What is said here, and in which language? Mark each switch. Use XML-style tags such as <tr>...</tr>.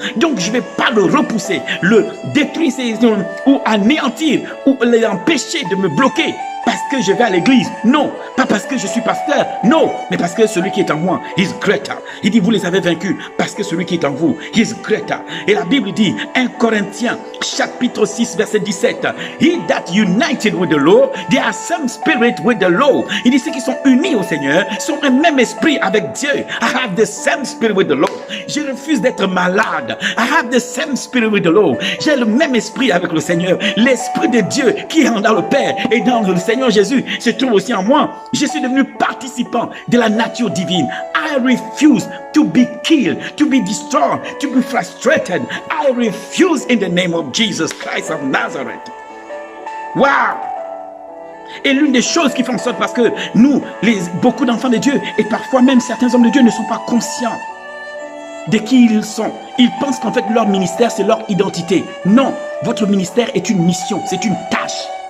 <fr>Donc je ne vais pas le repousser, le détruire ou anéantir ou l'empêcher de me bloquer. Parce que je vais à l'église. Non, pas parce que je suis pasteur. Non, mais parce que celui qui est en moi,</fr> <en>is greater.</en> <fr>Il dit, vous les avez vaincus parce que celui qui est en vous,</fr> <en>is greater.</en> <fr>Et la Bible dit, 1 Corinthiens, chapitre 6, verset 17,</fr> <en>he that united with the Lord, they are some spirit with the Lord.</en> <fr>Il dit, ceux qui sont unis au Seigneur sont un même esprit avec Dieu.</fr> <en>I have the same spirit with the Lord.</en> <fr>Je refuse d'être malade.</fr> <en>I have the same spirit with the Lord.</en> <fr>J'ai le même esprit avec le Seigneur. L'esprit de Dieu qui est dans le Père et dans le Seigneur Jésus se trouve aussi en moi. Je suis devenu participant de la nature divine.</fr> <en>I refuse to be killed, to be destroyed, to be frustrated. I refuse in the name of Jesus Christ of Nazareth. Wow!</en> <fr>Et l'une des choses qui font en sorte, parce que nous, beaucoup d'enfants de Dieu, et parfois même certains hommes de Dieu ne sont pas conscients de qui ils sont. Ils pensent qu'en fait leur ministère c'est leur identité. Non, votre ministère est une mission, c'est une tâche.</fr>